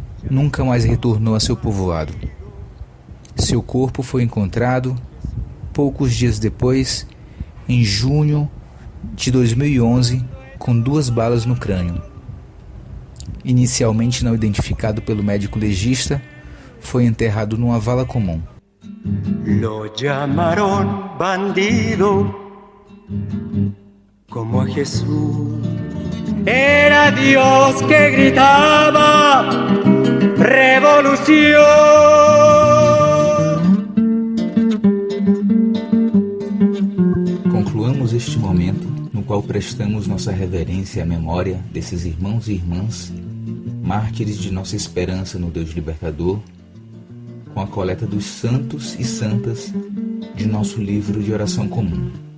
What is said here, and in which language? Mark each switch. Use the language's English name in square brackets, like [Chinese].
[Portuguese] Nunca mais retornou a seu povoado. Seu corpo foi encontrado poucos dias depois, em junho de 2011, com 2 balas no crânio. Inicialmente não identificado pelo médico legista, foi enterrado numa vala comum. [Spanish] Lo llamaron bandido como a Jesús. Era Dios que gritaba revolución. [Portuguese] Concluamos este momento no qual prestamos nossa reverência à memória desses irmãos e irmãs, mártires de nossa esperança no Deus libertador, com a coleta dos santos e santas de nosso livro de oração comum.